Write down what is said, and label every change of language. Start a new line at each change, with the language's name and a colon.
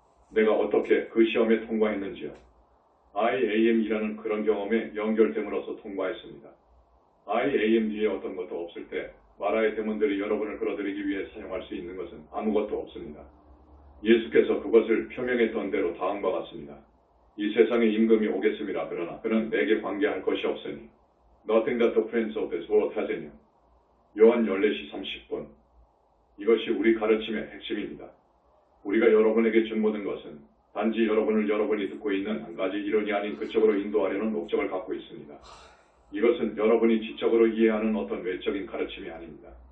Korean: 내가 어떻게 그 시험에 통과했는지요. I am이라는 그런 경험에 연결됨으로써 통과했습니다. I am 뒤에 어떤 것도 없을 때 마라의 데몬들이 여러분을 끌어들이기 위해 사용할 수 있는 것은 아무것도 없습니다. 예수께서 그것을 표명했던 대로 다음과 같습니다. 이 세상에 임금이 오겠습니다. 그러나 그는 내게 관계할 것이 없으니
English: Nothing that the prince of this world has in him.
Korean: 요한 14시 30분. 이것이 우리 가르침의 핵심입니다. 우리가 여러분에게 준 모든 것은 단지 여러분이 듣고 있는 한 가지 이론이 아닌 그쪽으로 인도하려는 목적을 갖고 있습니다. 이것은 여러분이 지적으로 이해하는 어떤 외적인 가르침이 아닙니다.